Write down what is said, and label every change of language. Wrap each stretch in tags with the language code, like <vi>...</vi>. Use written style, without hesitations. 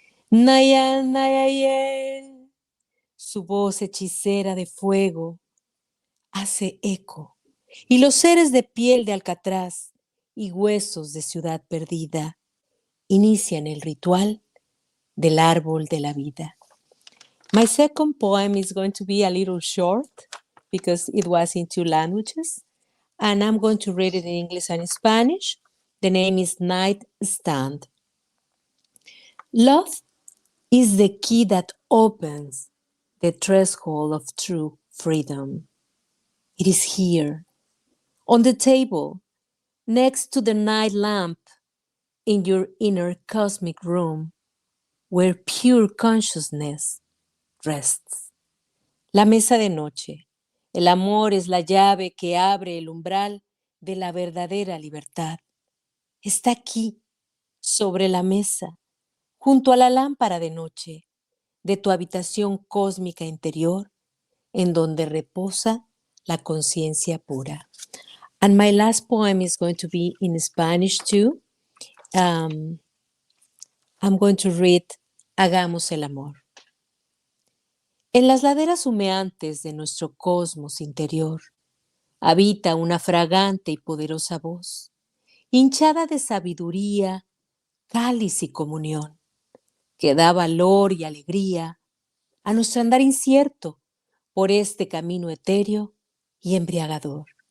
<es>Naya, nayaye. Su voz hechicera de fuego hace eco, y los seres de piel de alcatraz y huesos de ciudad perdida inician el ritual del árbol de la vida.</es> <en>My second poem is going to be a little short because it was in two languages, and I'm going to read it in English and Spanish. The name is Night Stand. Love is the key that opens the threshold of true freedom. It is here, on the table, next to the night lamp, in your inner cosmic room, where pure consciousness rests.</en> <es>La mesa de noche. El amor es la llave que abre el umbral de la verdadera libertad. Está aquí, sobre la mesa, junto a la lámpara de noche de tu habitación cósmica interior, en donde reposa la conciencia pura.</es> <en>And my last poem is going to be in Spanish too. I'm going to read Hagamos el amor.</en> <es>En las laderas humeantes de nuestro cosmos interior habita una fragante y poderosa voz, hinchada de sabiduría, cáliz y comunión, que da valor y alegría a nuestro andar incierto por este camino etéreo y embriagador.</es>